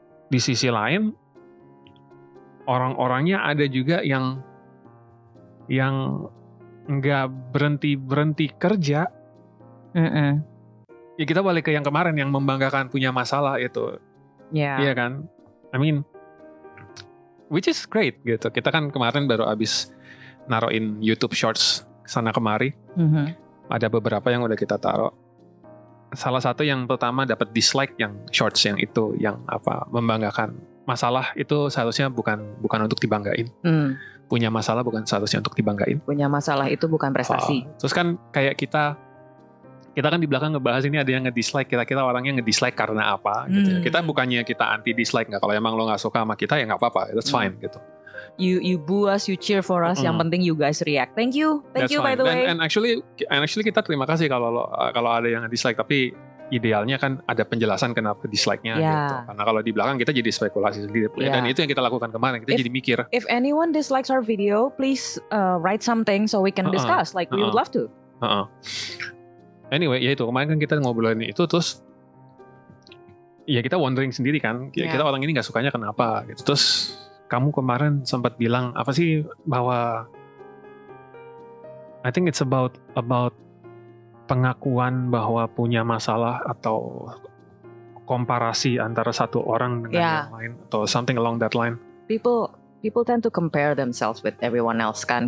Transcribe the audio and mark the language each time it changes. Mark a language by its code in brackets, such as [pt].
[id] Di sisi lain orang-orangnya ada juga yang nggak berhenti kerja. Ya kita balik ke yang kemarin yang membanggakan punya masalah itu. Iya kan? [en] I mean, which is great [id] gitu. Kita kan kemarin baru abis naruhin YouTube Shorts sana kemari. Ada beberapa yang udah kita taruh. Salah satu yang pertama dapat dislike yang Shorts yang itu, yang membanggakan. Masalah itu seharusnya bukan untuk dibanggain. Punya masalah bukan seharusnya untuk dibanggain. Punya masalah itu bukan prestasi. Terus kan kayak kita kan di belakang ngebahas ini ada yang nge-dislike, kira-kira orangnya nge-dislike karena apa gitu. Kita bukannya kita anti dislike, nggak, kalau emang lo nggak suka sama kita ya nggak apa-apa, [en] that's fine [id] gitu. [en] You boo us, you cheer for us. [id] Yang penting [en] you guys react. Thank you by the way. And actually [id] kita terima kasih kalau ada yang dislike, tapi idealnya kan ada penjelasan kenapa dislike-nya gitu. Karena kalau di belakang kita jadi spekulasi sendiri. Dan itu yang kita lakukan kemarin, kita jadi mikir. [en] If anyone dislikes our video, please write something so we can discuss. Like we would love to. [id] Anyway, ya itu kemarin kan kita ngobrolin itu, terus ya kita wondering sendiri kan, kita orang ini nggak sukanya kenapa gitu. Terus kamu kemarin sempat bilang apa sih, bahwa [en] I think it's about [id] pengakuan bahwa punya masalah atau komparasi antara satu orang dengan yang lain atau [en] something along that line. People tend to compare themselves with everyone else kan.